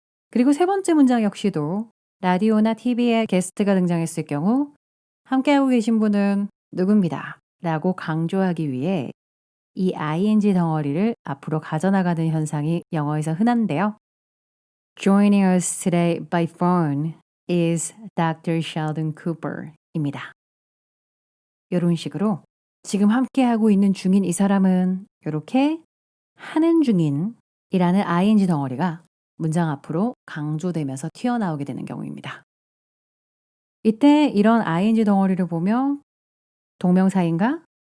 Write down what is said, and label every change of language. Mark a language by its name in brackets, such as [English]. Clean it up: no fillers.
[Korean] 그리고 세 번째 문장 역시도 라디오나 TV에 게스트가 등장했을 경우 함께하고 계신 분은 누굽니다 라고 강조하기 위해 이 ing 덩어리를 앞으로 가져나가는 현상이 영어에서 흔한데요. [English] Joining us today by phone is Dr. [Korean] Sheldon Cooper 입니다. 이런 식으로 지금 함께하고 있는 중인 이 사람은 이렇게 하는 중인이라는 ing 덩어리가 문장 앞으로 강조되면서 튀어나오게 되는 경우입니다. 이때 이런 ing 덩어리를 보면 동명사인가?